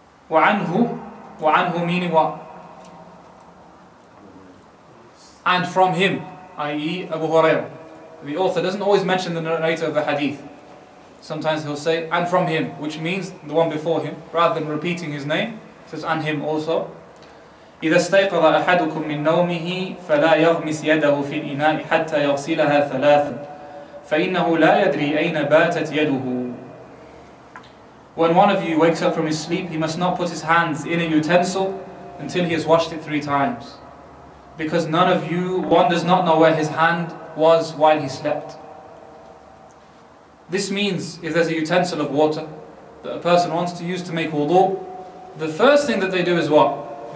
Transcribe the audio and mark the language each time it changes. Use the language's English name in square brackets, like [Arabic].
[English] وَعَنْهُ meaning what? And from him, i.e. Abu Hurairah. The author doesn't always mention the narrator of the hadith. Sometimes he'll say, and from him, which means the one before him, rather than repeating his name. It says, and him also. [Arabic] إذا استيقظ أحدكم من نومه فلا يغمس يده في الإناء حتى يغسلها ثلاثا فإنه لا يدري أين باتت يده. [English] When one of you wakes up from his sleep, he must not put his hands in a utensil until he has washed it 3 times. Because one does not know where his hand was while he slept. This means if there's a utensil of water that a person wants to use to make wudu, the first thing that they do is what?